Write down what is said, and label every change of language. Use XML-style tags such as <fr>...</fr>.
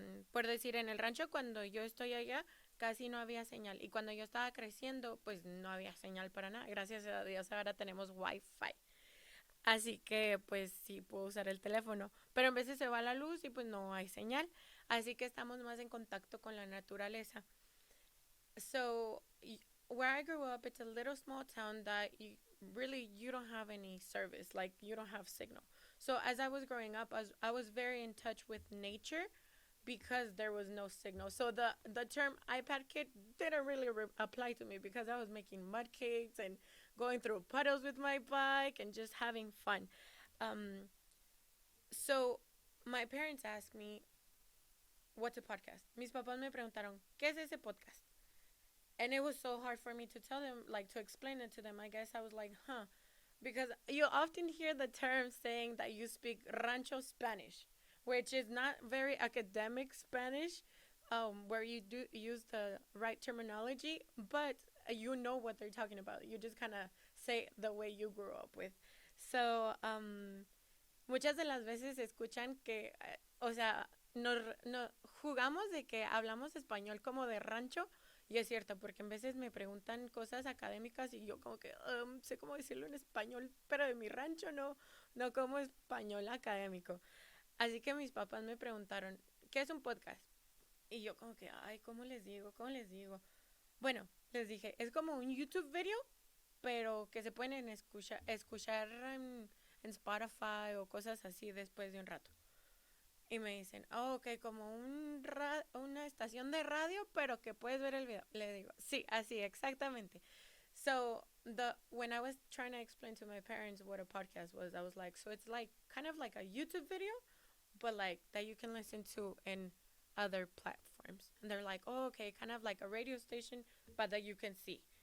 <es>Por decir, en el rancho cuando yo estoy allá casi no había señal y cuando yo estaba creciendo pues no había señal para nada. Gracias a Dios ahora tenemos wifi. Así que pues sí puedo usar el teléfono. Pero en veces se va la luz y pues no hay señal. Así que estamos más en contacto con la naturaleza.</es> <en>So where I grew up, it's a little small town that you don't have any service, like you don't have signal. So as I was growing up, I was very in touch with nature because there was no signal. So the term iPad kid didn't really apply to me because I was making mud cakes and going through puddles with my bike and just having fun. Um, so my parents asked me, "What's a podcast?"</en> <es>Mis papás me preguntaron, "¿Qué es ese podcast?"</es> <en>And it was so hard for me to tell them, like to explain it to them. I guess I was like, huh, because you often hear the term saying that you speak rancho Spanish, which is not very academic Spanish, where you do use the right terminology, but you know what they're talking about. You just kind of say it the way you grew up with.</en> <es>So, muchas de las veces escuchan que, o sea, no, jugamos de que hablamos español como de rancho. Y es cierto, porque en veces me preguntan cosas académicas y yo como que sé cómo decirlo en español, pero de mi rancho no como español académico. Así que mis papás me preguntaron, ¿qué es un podcast? Y yo como que, ay, ¿cómo les digo? ¿Cómo les digo? Bueno, les dije, es como un YouTube video, pero que se pueden escuchar en Spotify o cosas así después de un rato. Y me dicen, oh, ok, como una estación de radio, pero que puedes ver el video. Le digo, sí, así, exactamente.</es> <en>So when I was trying to explain to my parents what a podcast was, I was like, so it's like kind of like a YouTube video, but like that you can listen to in other platforms. And they're like, oh, okay, kind of like a radio station, but that you can see.</en>